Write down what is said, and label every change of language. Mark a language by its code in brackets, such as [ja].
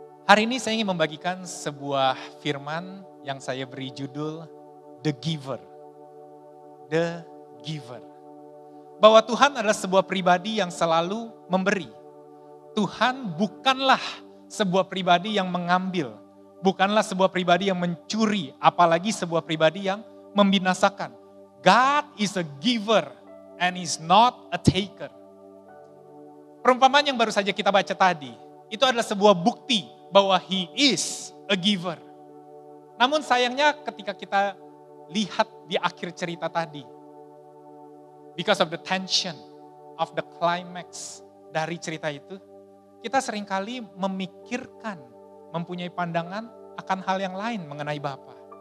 [id] Hari ini saya ingin membagikan sebuah firman yang saya beri judul The Giver. The Giver. Bahwa Tuhan adalah sebuah pribadi yang selalu memberi. Tuhan bukanlah sebuah pribadi yang mengambil. Bukanlah sebuah pribadi yang mencuri. Apalagi sebuah pribadi yang membinasakan. [en] God is a giver and is not a taker. [id] Perumpamaan yang baru saja kita baca tadi, itu adalah sebuah bukti bahwa [en] He is a giver. [id] Namun sayangnya ketika kita lihat di akhir cerita tadi, [en] because of the tension of the climax [id] dari cerita itu, kita seringkali memikirkan, mempunyai pandangan akan hal yang lain mengenai Bapa.